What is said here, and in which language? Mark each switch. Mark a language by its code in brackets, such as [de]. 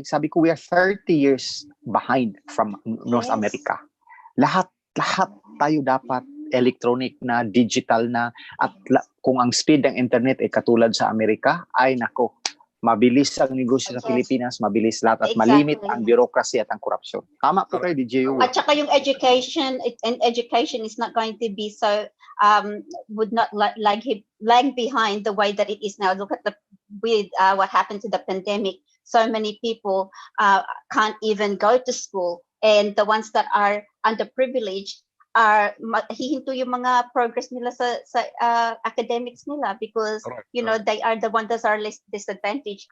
[tl] Sabi ko, [en] we are 30 years behind from North America. [tl] Lahat tayo dapat electronic na, digital na, at kung ang speed ng internet ay katulad sa Amerika, ay nako, mabilis ang negosyo sa Pilipinas, mabilis lahat, at malimit ang bureaucracy at ang korupsyon. Tama po kayo, DJU. At saka yung [en] education is not going to be so, would not lag behind the way that it is now. Look at what happened to the pandemic. So many people can't even go to school, and the ones that are underprivileged [tl] hihinto yung mga progress nila sa academics nila [en] because they are the ones that are less disadvantaged.